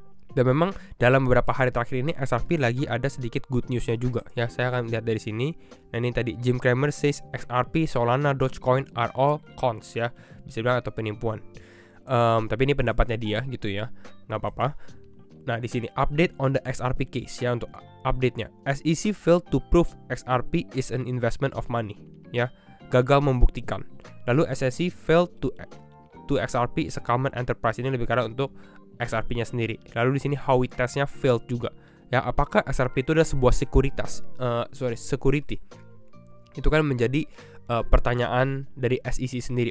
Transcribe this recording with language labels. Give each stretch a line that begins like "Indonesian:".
Indonesian: Dan memang dalam beberapa hari terakhir ini XRP lagi ada sedikit good newsnya juga ya. Saya akan lihat dari sini. Nah ini tadi Jim Cramer
English: says XRP, Solana, Dogecoin are all cons
Indonesian: ya, bisa bilang atau penipuan. Tapi ini pendapatnya dia gitu ya, nggak apa-apa. Nah di sini
English: update on the XRP case
Indonesian: ya, untuk update-nya.
English: SEC failed to prove XRP is an investment of money ya,
Indonesian: gagal membuktikan. Lalu
English: SEC failed to XRP is a common enterprise,
Indonesian: ini lebih karena untuk XRP-nya sendiri. Lalu di sini Howey test-nya failed juga. Ya, apakah XRP itu adalah sebuah security? Itu kan menjadi pertanyaan dari SEC sendiri.